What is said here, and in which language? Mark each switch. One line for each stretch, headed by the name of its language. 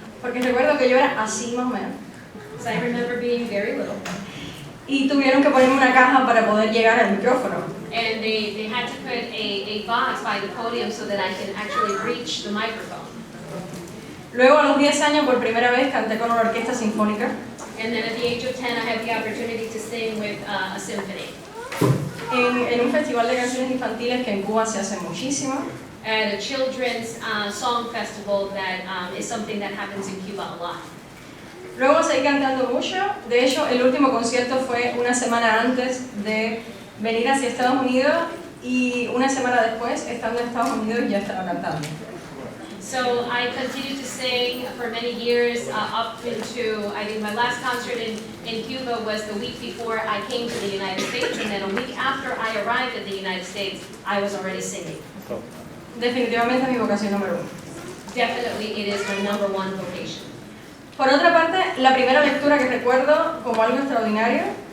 Spanish: Porque recuerdo que yo era así más o menos.
English: So I remember being very little,
Spanish: Y tuvieron que ponerme una caja para poder llegar al micrófono.
English: and they had to put a box by the podium so that I can actually reach the microphone.
Spanish: Luego a los 10 años por primera vez canté con una orquesta sinfónica.
English: And then at the age of 10, I had the opportunity to sing with a symphony
Spanish: En un festival de canciones infantiles que en Cuba se hace muchísimo.
English: at a children's song festival that is something that happens in Cuba a lot.
Spanish: Luego seguí cantando mucho. De hecho, el último concierto fue una semana antes de venir hacia Estados Unidos y una semana después, estando en Estados Unidos, ya estaba cantando.
English: So I continued to sing for many years up into, I think my last concert in Cuba was the week before I came to the United States, and then a week after I arrived at the United States, I was already singing.
Spanish: Definitivamente es mi vocación número 1.
English: Definitely it is my number one vocation.
Spanish: Por otra parte, la primera lectura que recuerdo como algo extraordinario